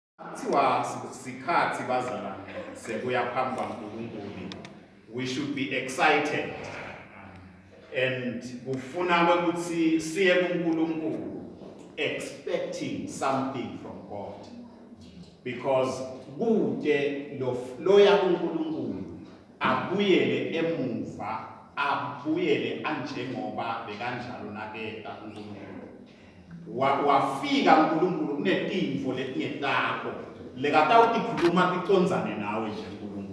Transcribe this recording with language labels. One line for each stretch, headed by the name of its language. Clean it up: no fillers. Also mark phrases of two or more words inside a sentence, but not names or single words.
English: We should be excited and expecting something from God, because
Swati: loya kuNkulunkulu abuyele emuva, abuyele anjengoba bekanjalo naketa uNkulunkulu. Wafika uNkulunkulu kunetimfo letingetako lekatawutikhuluma ticondzane nawe nje uNkulunkulu.